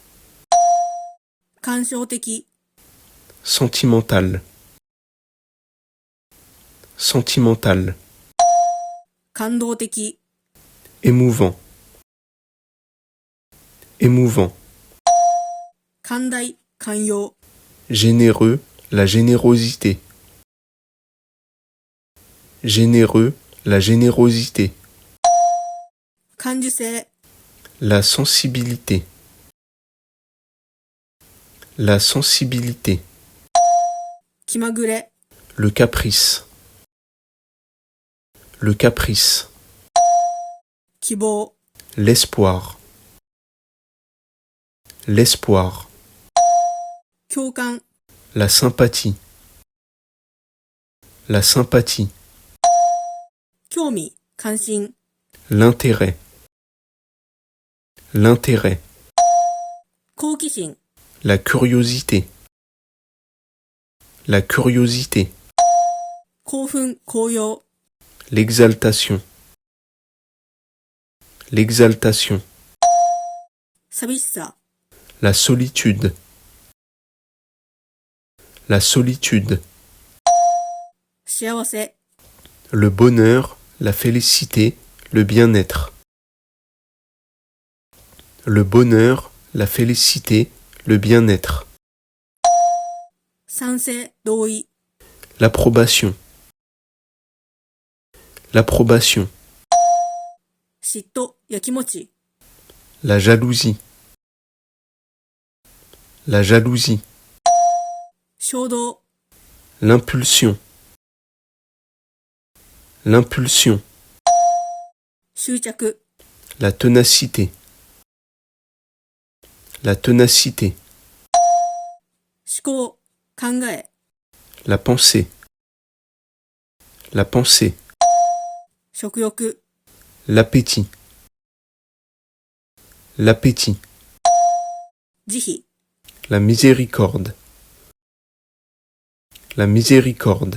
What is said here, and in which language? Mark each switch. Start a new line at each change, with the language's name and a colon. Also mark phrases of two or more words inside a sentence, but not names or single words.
Japanese: 感傷的、
French: sentimental, sentimental,
Japanese: 感動的、
French: émouvant, émouvant,
Japanese: 寛大、寛容、
French: généreux, la générosité, généreux, la générosité,
Japanese: 感受性、
French: la sensibilité, la sensibilité,
Japanese: 気まぐれ、
French: le caprice, le caprice,
Japanese: 希望、
French: l'espoir, l'espoir,
Japanese: 共感、
French: la sympathie, la sympathie,
Japanese: 興味、関心、
French: l'intérêt, l'intérêt,
Japanese: 好奇心、
French: la curiosité, la curiosité,
Japanese: 興奮、高揚、
French: l'exaltation, l'exaltation,
Japanese: 寂しさ、
French: la solitude, la solitude,
Japanese: 幸せ、
French: le bonheur, la félicité, le bien-être, le bonheur, la félicité, le bien-être,
Japanese: 賛成、同意、
French: l'approbation, l'approbation,
Japanese: 嫉妬、やきもち、
French: la jalousie, la jalousie,
Japanese: 衝動、
French: l'impulsion, l'impulsion,
Japanese: 執着、
French: la ténacité, la ténacité,
Japanese: 思考、考え、
French: la pensée, la pensée,
Japanese: 食欲、
French: l'appétit, l'appétit,
Japanese: 慈悲、
French: la miséricorde, la miséricorde,